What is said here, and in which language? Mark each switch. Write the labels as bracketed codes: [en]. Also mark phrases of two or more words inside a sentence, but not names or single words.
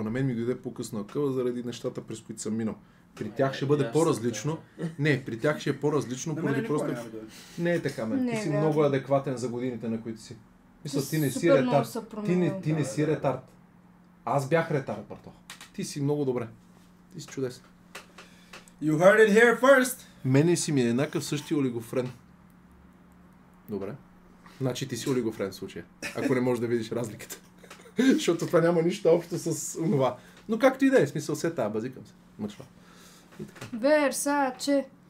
[bg] На мен ми дойде по-късно акъла заради нещата, през които съм минал. При тях ще бъде по-различно. Не, при тях ще е по-различно, поради просто... Не е така, мен. Ти си много адекватен за годините, на които си. Мисля, ти не си ретард. Ти не си ретард. Аз бях ретард, брато. Ти си много добре. Ти си чудесен. [en] You heard it here first. [bg] Мене си ми е еднакъв същия олигофрен. Добре. Значи ти си олигофрен в случая. Ако не можеш да видиш разликата. Защото това няма нищо общо с това. Но както и да е, смисъл се тая, базикам се. Мъчва. Версаче.